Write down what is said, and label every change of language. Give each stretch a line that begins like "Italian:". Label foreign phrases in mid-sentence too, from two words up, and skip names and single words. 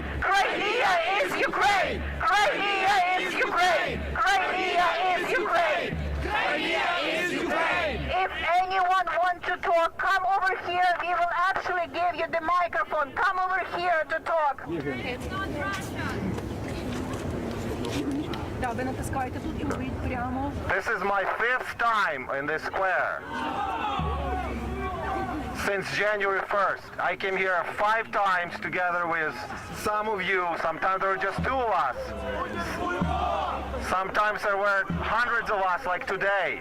English: Crimea is Ukraine! Crimea is Ukraine! Crimea is Ukraine! Crimea is Ukraine! If anyone wants to talk, come over here. We will actually give you the microphone. Come over here to talk. It's not Russia.
Ukrainian: Да, ви натискаєте тут і робіть прямо.
English: This is my 5th time in this square. since January 1st. I came here 5 times together with some of you. Sometimes there were just 2 of us. Sometimes there were hundreds of us, like today.